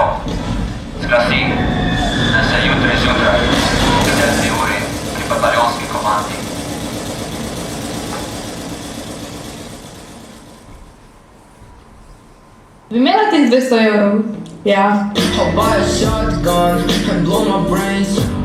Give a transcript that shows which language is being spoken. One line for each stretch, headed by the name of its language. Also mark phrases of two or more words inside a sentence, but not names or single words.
Slovenian: Zglasi, da se jutri zjutraj ob 10. uri pri bataljonski komandi. Bi imela teh 200 evrov? Ja.
English: I'll buy a shotgun and blow my brains.